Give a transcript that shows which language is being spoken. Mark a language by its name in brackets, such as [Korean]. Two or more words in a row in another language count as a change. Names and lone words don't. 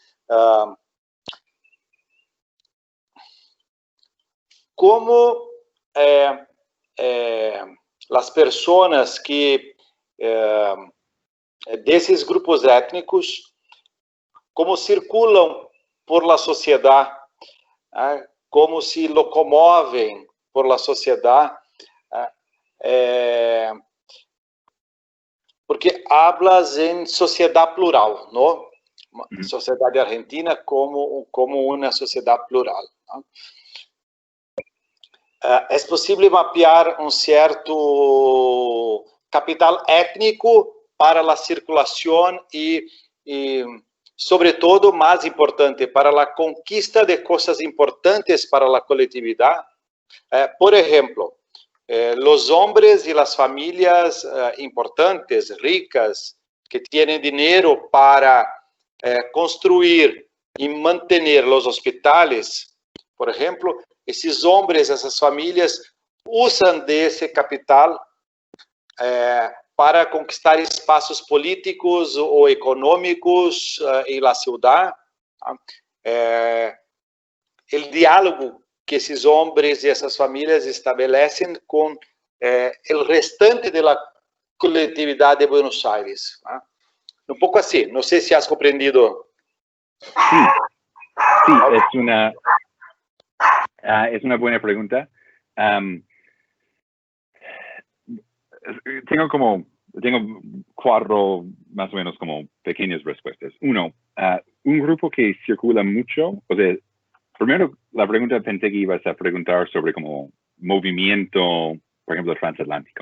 [Portuguese] Como as pessoas que desses grupos étnicos, como circulam [Spanish] por la [Portuguese] sociedade, como se locomovem [Spanish] por la [Portuguese] sociedade, porque hablas em sociedade plural, não? [Spanish] sociedad argentina como una sociedad plural, ¿no? Es posible mapear un cierto capital étnico para la circulación y sobre todo, más importante, para la conquista de cosas importantes para la colectividad. Por ejemplo, los hombres y las familias importantes, ricas, que tienen dinero para construir y mantener los hospitales, por ejemplo, esos hombres, esas familias usan de ese capital para conquistar [Portuguese] espaços políticos ou econômicos em [Spanish] la ciudad. [Portuguese] O diálogo que esses homens e essas famílias estabelecem com o restante da coletividade de Buenos Aires. Um pouco assim, não sei se has compreendido. [Spanish] Sí, es una buena pregunta. Tengo 4 más o menos como pequeñas respuestas. Uno, un grupo que circula mucho, o sea, primero la pregunta pensé que ibas a preguntar sobre como movimiento, por ejemplo, transatlántico.